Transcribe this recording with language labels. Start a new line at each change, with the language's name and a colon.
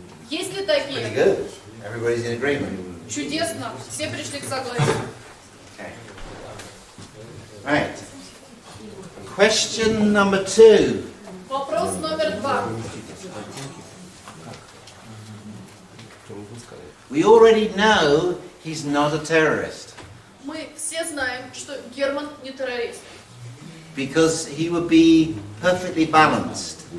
Russian: Есть ли
English: Pretty
Russian: такие?
English: good. Everybody's in agreement.
Russian: Чудесно. Все пришли к согласию.
English: Okay. Right. Question number 2.
Russian: Вопрос номер 2.
English: We already know he's not a terrorist
Russian: Мы все знаем, что Герман не террорист.
English: because he would be perfectly balanced.